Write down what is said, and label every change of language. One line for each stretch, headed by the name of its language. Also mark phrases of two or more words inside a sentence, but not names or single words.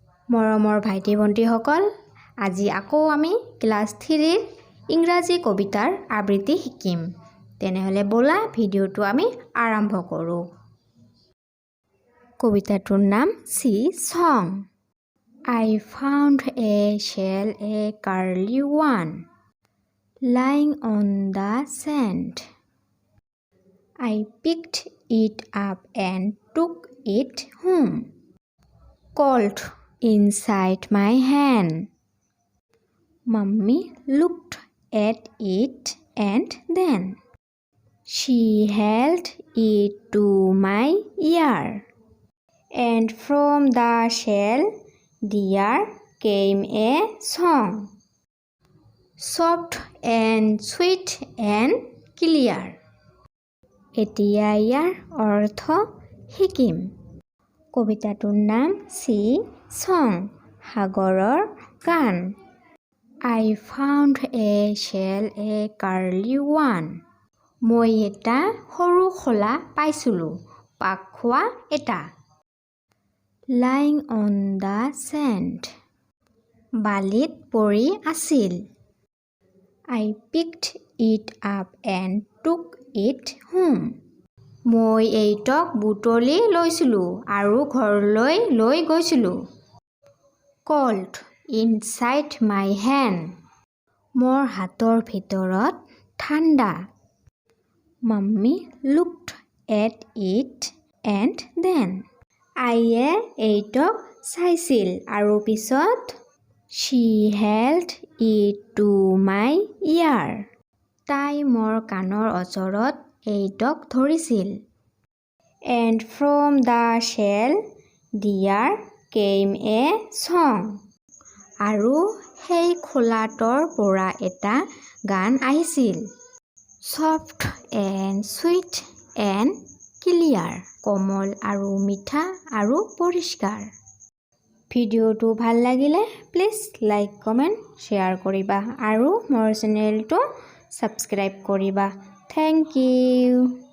Assamese: মৰমৰ ভাইটি ভণ্টিসকল, আজি আকৌ আমি ক্লাছ 3 ইংৰাজী কবিতাৰ আবৃত্তি শিকিম। তেনেহলে বলা ভিডিঅ'টো আমি আৰম্ভ কৰোঁ। কবিতাটোৰ নাম চি সং।
English: I found a shell, a curly one, lying on the sand. I picked it up and took it home. Cold inside my hand. Mummy looked at it and then she held it to my ear. And from the shell there came a song, soft and sweet and clear.
Assamese: এতিয়া ইয়াৰ অৰ্থ শিকিম। কবিতাটোৰ নাম চি সং, সাগৰৰ গান।
English: I found a shell, a curly one.
Assamese: মই এটা সৰু খোলা পাইছিলোঁ, পাক খোৱা এটা।
English: Lying on the sand.
Assamese: বালিত পৰি আছিল।
English: I picked it up and took it home.
Assamese: মই এইটোক বুটলি লৈছিলোঁ আৰু ঘৰলৈ লৈ গৈছিলোঁ।
English: Cold inside my hand.
Assamese: মোৰ হাতৰ ভিতৰত ঠাণ্ডা।
English: Mummy looked at it and then.
Assamese: আইয়ে এইটোক চাইছিল আৰু পিছত
English: she held it to my ear.
Assamese: তাই মোৰ কাণৰ ওচৰত এইটোক ধৰিছিল।
English: And from the shell there came a song.
Assamese: আৰু সেই খোলাটোৰ পৰা এটা গান আহিছিল।
English: Soft and sweet and clear.
Assamese: কোমল আৰু মিঠা আৰু পৰিষ্কাৰ। ভিডিঅ'টো ভাল লাগিলে
English: please like, comment, share
Assamese: কৰিবা আৰু মোৰ চেনেলটো ছাবস্ক্ৰাইব কৰিবা।
English: thank you.